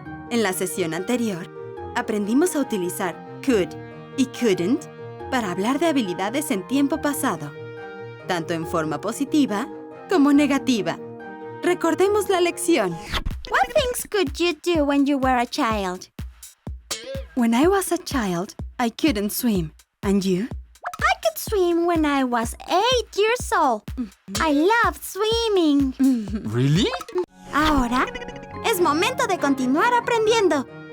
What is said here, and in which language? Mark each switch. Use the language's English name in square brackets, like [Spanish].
[Spanish] En la sesión anterior, aprendimos a utilizar could y couldn't para hablar de habilidades en tiempo pasado, tanto en forma positiva como negativa. Recordemos la lección. [English] What things could you do when you were a child? When I was a child, I couldn't swim. And you? I could swim when I was 8 years old. I loved swimming. Really? [Spanish] Ahora es momento de continuar aprendiendo.